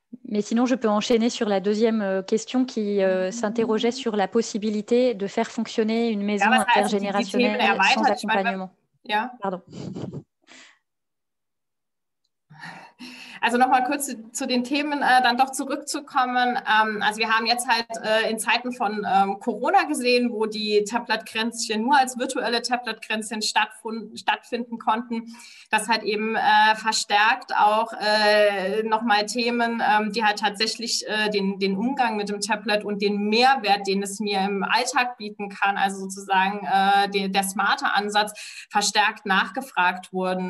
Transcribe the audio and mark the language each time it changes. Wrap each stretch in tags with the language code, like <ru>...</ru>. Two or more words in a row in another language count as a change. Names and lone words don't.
<fr>Mais sinon, je peux enchaîner sur la deuxième question qui s'interrogeait sur la possibilité de faire fonctionner une maison intergénérationnelle sans accompagnement. Pardon.</fr> <de>Also nochmal kurz zu den Themen dann doch zurückzukommen. Also wir haben jetzt halt in Zeiten von Corona gesehen, wo die Tablet-Kränzchen nur als virtuelle Tablet-Kränzchen stattfinden konnten, dass halt eben verstärkt auch nochmal Themen, die halt tatsächlich den Umgang mit dem Tablet und den Mehrwert, den es mir im Alltag bieten kann, also sozusagen der smarte Ansatz, verstärkt nachgefragt wurden.</de>